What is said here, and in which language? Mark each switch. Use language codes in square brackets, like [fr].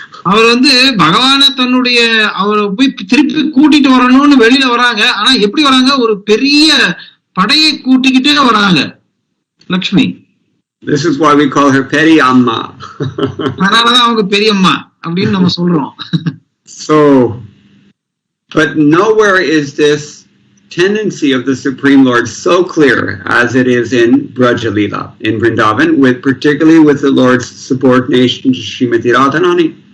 [ta] அவர் வந்து பகவான தன்னுடைய அவரை போய் திருப்பி கூட்டிட்டு வரணும்னு வெளியில வராங்க. ஆனா எப்படி வராங்க? ஒரு பெரிய படையை கூட்டிக்கிட்டே வராங்க Lakshmi. [en] This is why we call her Peri Amma. [ta] அதனாலதான் அவங்க பெரியம்மா அப்படின்னு நம்ம சொல்றோம். [en] So, but nowhere is this tendency of the Supreme Lord so clear as it is in Braja Leela, in Vrindavan, particularly with the Lord's subordination to Srimati Radharani.